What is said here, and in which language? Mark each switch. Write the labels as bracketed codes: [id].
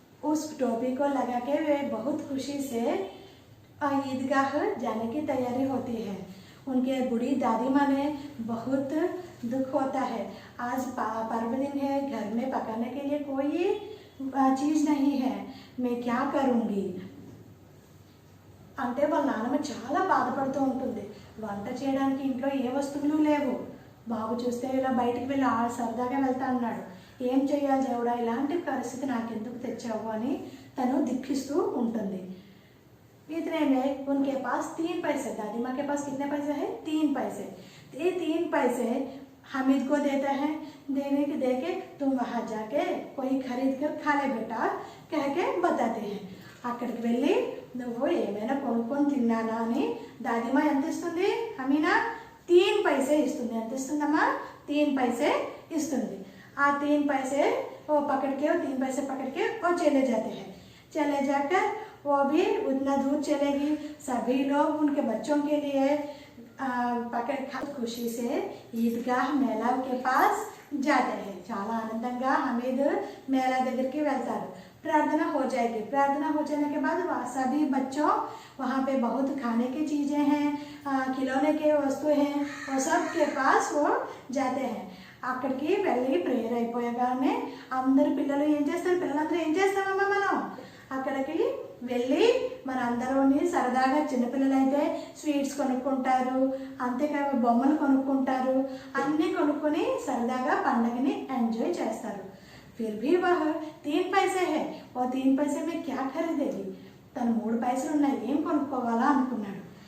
[hi] उस टोपी को लगा के वे बहुत खुशी से ईदगाह जाने की तैयारी होती है. उनके बूढ़ी दादी माँ ने बहुत दुख होता है. आज पर्व दिन है, घर में पकाने के लिए कोई चीज़ नहीं है, मैं क्या करूँगी. [te] అంటే వాళ్ళ నాన్నమ్మ చాలా బాధపడుతూ ఉంటుంది. వంట చేయడానికి ఇంట్లో ఏ వస్తువులు లేవు. బాబు చూస్తే ఇలా బయటికి వెళ్ళి సరదాగా వెళ్తా అన్నాడు. ఏం చేయాలి దేవుడా, ఇలాంటి పరిస్థితి నాకెందుకు తెచ్చావు అని తను దుఃఖిస్తూ ఉంటుంది. [hi] इतने में उनके पास 3 पैसे, दादी माँ के पास कितने पैसे हैं? 3 पैसे. ये 3 पैसे हमीद को देता है. दे के तुम वहाँ जाके कोई खरीद कर खा ले बेटा कह के बताते हैं. [te] అక్కడికి వెళ్ళి నువ్వు ఏమైనా కొనుక్కొని తిన్నానా అని దాదిమా ఎంత ఇస్తుంది? అమీనా 3 पैसे ఇస్తుంది. ఎంత ఇస్తుందమ్మా? 3 पैसे ఇస్తుంది. [hi] ఆ 3 पैसे वो पकड़ के 3 पैसे पकड़ के वो चले जाते हैं. चले जाकर वो भी उतना दूर चलेगी. सभी लोग उनके बच्चों के लिए पकड़ खा खुशी से ईदगाह मेला के पास जाते हैं। [te] చాలా ఆనందంగా హమీద్ मेला దగ్గరికి వెళ్తారు। [hi] प्रार्थना हो जाएगी। प्रार्थना हो जाने के बाद सभी बच्चों वहाँ पे बहुत खाने की चीज़ें हैं, खिलौने के वस्तु हैं, वो सब के पास वो जाते हैं। [te] అక్కడికి వెళ్ళి ప్రేయర్ అయిపోయగానే అందరు పిల్లలు ఏం చేస్తారు, పిల్లలందరూ ఏం చేస్తామమ్మా మనం అక్కడికి వెళ్ళి మన అందరూని సరదాగా చిన్నపిల్లలు అయితే స్వీట్స్ కొనుక్కుంటారు, అంతేకాదు బొమ్మలు కొనుక్కుంటారు, అన్నీ కొనుక్కొని సరదాగా పండగని ఎంజాయ్ చేస్తారు। [hi] फिर भी वह 3 पैसे है, वो 3 पैसे में क्या खरीदेगी, [te] తను 3 పైసలు ఉన్నాయి ఏం కొనుక్కోవాలా అనుకున్నాడు।